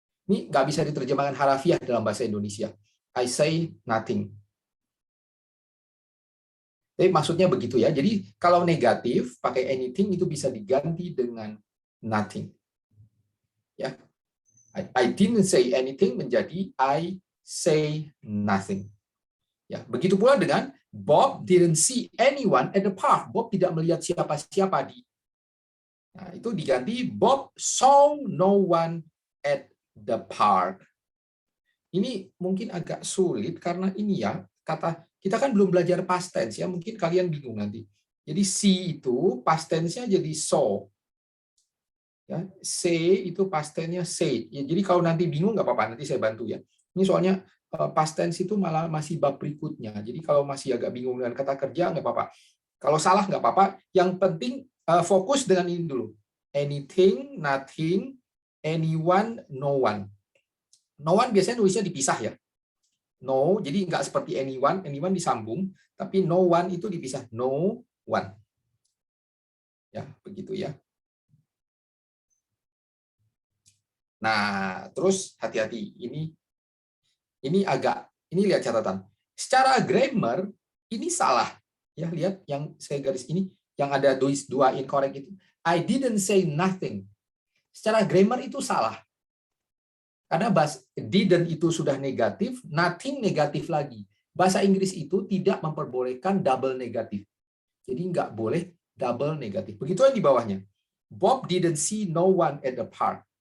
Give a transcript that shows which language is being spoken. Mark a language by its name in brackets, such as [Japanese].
[Indonesian] Ini nggak bisa diterjemahkan harafiah dalam bahasa Indonesia. [English] I say nothing. [Indonesian] Tapi maksudnya begitu ya. Jadi kalau negatif pakai anything itu bisa diganti dengan nothing. Ya. [English] I didn't say anything menjadi I say nothing. Ya, [Indonesian] begitu pula dengan [English] Bob didn't see anyone at the park. [Indonesian] Bob tidak melihat siapa-siapa di. Nah, itu diganti [English] Bob saw no one at the park. [Indonesian] Ini mungkin agak sulit karena ini ya, kata kita kan belum belajar past tense ya, mungkin kalian bingung nanti. Jadi see itu past tense-nya jadi saw. Ya, say itu past tense-nya say. Ya, jadi kalau nanti bingung nggak apa-apa, nanti saya bantu ya. Ini soalnya past tense itu malah masih bab berikutnya. Jadi kalau masih agak bingung dengan kata kerja nggak apa-apa. Kalau salah nggak apa-apa. Yang penting fokus dengan ini dulu. [English] Anything, nothing, anyone, no one. [Indonesian] No one biasanya nulisnya dipisah ya. No, jadi nggak seperti anyone. Anyone disambung, tapi no one itu dipisah. No one. Ya, begitu ya. Nah, terus hati-hati. Ini lihat catatan. Secara grammar ini salah. Ya, lihat yang saya garis ini yang ada dua incorrect itu. [English] I didn't say nothing. [Indonesian] Secara grammar itu salah. Karena didn't itu sudah negatif, nothing negatif lagi. Bahasa Inggris itu tidak memperbolehkan double negatif. Jadi nggak boleh double negatif. Begitu yang di bawahnya. [English] Bob didn't see no one at the park.